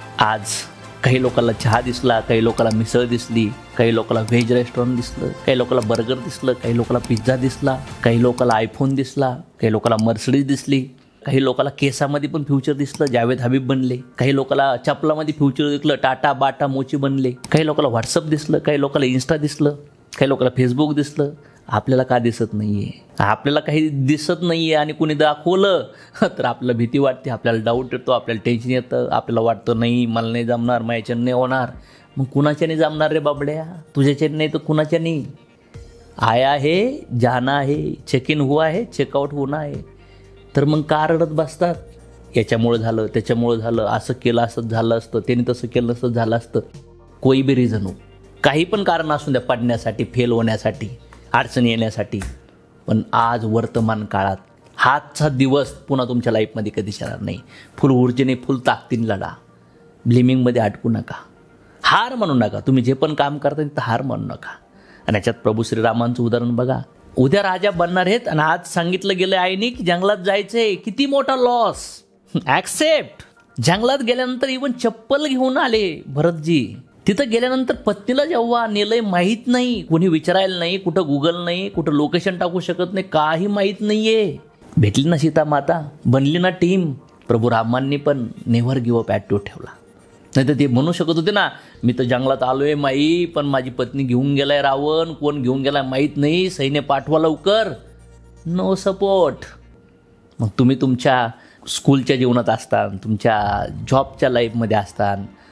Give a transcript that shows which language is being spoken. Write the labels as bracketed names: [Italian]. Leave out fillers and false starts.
[Marathi] आज काही लोकांना चहा दिसला, काही लोकांना मिसळ दिसली, काही लोकांना व्हेज रेस्टॉरंट दिसलं, काही लोकांना बर्गर दिसलं, काही लोकांना पिझ्झा दिसला, काही लोकांना आयफोन दिसला, काही लोकांना मर्सिडीज दिसली, काही लोकांना केसामध्ये पण फ्युचर दिसलं, जावेद हबीब बनले, काही लोकांना चपलामध्ये फ्युचर दिसलं, टाटा बाटा मोची बनले, काही लोकांना व्हॉट्सअप दिसलं, काही लोकांना इन्स्टा दिसलं, काही लोकांना फेसबुक दिसलं. आपल्याला का दिसत नाही आहे? आपल्याला काही दिसत नाही आहे आणि कुणी दाखवलं तर आपल्याला भीती वाटते, आपल्याला डाऊट येतो, आपल्याला टेन्शन येतं, आपल्याला वाटतं नाही मला नाही जमणार, माझ्याच्याने नाही होणार. मग कुणाच्याने जमणार रे बाबड्या? तुझ्याच्याने नाही तर कुणाच्याने? [Hindi] आया है जाना है, चेक इन हुआ है, चेकआउट होना है. [Marathi] तर मग का रडत बसतात? याच्यामुळं झालं, त्याच्यामुळं झालं, असं केलं असंच झालं असतं, त्याने तसं केलं असं झालं असतं. [Hindi] कोई बी रिझन हो, [Marathi] काही पण कारण असू द्या पडण्यासाठी, फेल होण्यासाठी, अडचणी येण्यासाठी. पण आज वर्तमान काळात हाचा दिवस पुन्हा तुमच्या लाईफमध्ये कधीच येणार नाही. फुल ऊर्जेने, फुल ताकदीने लढा. ब्लेमिंगमध्ये अटकू नका, हार म्हणू नका. तुम्ही जे पण काम करता तर हार म्हणू नका. आणि याच्यात प्रभू श्रीरामांचं उदाहरण बघा. उद्या राजा बनणार आहेत आणि आज सांगितलं गेलं आईने की जंगलात जायचंय. किती मोठा लॉस. ॲक्सेप्ट. जंगलात गेल्यानंतर इवन चप्पल घेऊन आले भरतजी. तिथं गेल्यानंतर पत्नीला जेव्हा नेलंय माहीत नाही, कोणी विचारायला नाही, कुठं गुगल नाही, कुठं लोकेशन टाकू शकत नाही, काही माहीत नाहीये. भेटली ना सीता माता, बनली ना टीम. प्रभू रामांनी पण नेव्हर गिव्ह अप ॲटिट्यूड ठेवला. नाही तर ते म्हणू शकत होते ना, मी तर जंगलात आलोय माई, पण माझी पत्नी घेऊन गेलाय रावण, कोण घेऊन गेलाय माहीत नाही, सैन्य पाठवा लवकर. No support. मग तुम्ही तुमच्या स्कूलच्या जीवनात असताना, तुमच्या जॉबच्या लाईफमध्ये असताना,